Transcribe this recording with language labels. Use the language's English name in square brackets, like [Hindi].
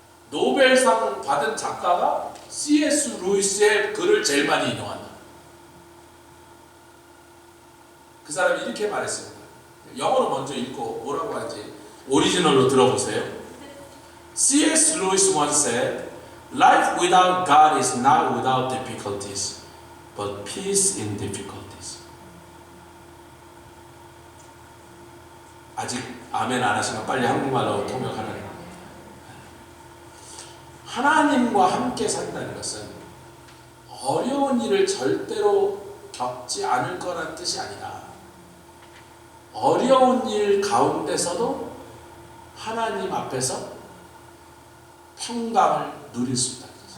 [Korean] 노벨상 받은 작가가 C.S. 루이스의 글을 제일 많이 인용한다. 그 사람이 이렇게 말했습니다. 영어로 먼저 읽고 뭐라고 하는지 오리지널로 들어보세요. [English] C.S. Lewis once said, "Life without God is not without difficulties, but peace in difficulties." [Korean] 아직 아멘 안 하시면 빨리 한국말로 통역하는. 하나님과 함께 산다는 것은 어려운 일을 절대로 겪지 않을 거란 뜻이 아니라 어려운 일 가운데서도 하나님 앞에서 평강을 누릴 수 있다.